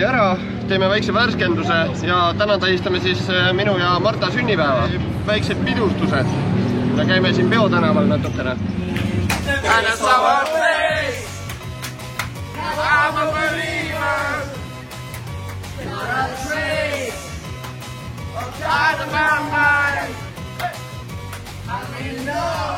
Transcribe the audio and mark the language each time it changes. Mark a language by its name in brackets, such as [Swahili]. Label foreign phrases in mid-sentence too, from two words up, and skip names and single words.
[Estonian] ära, teeme väikse värskenduse ja täna tähistame siis minu ja Marta sünnipäeva. Väiksed pidustused ja käime siin Peotänaval natukene. [English] And it's our place. I'm a believer. You're a trace of God of our mind. I mean, no.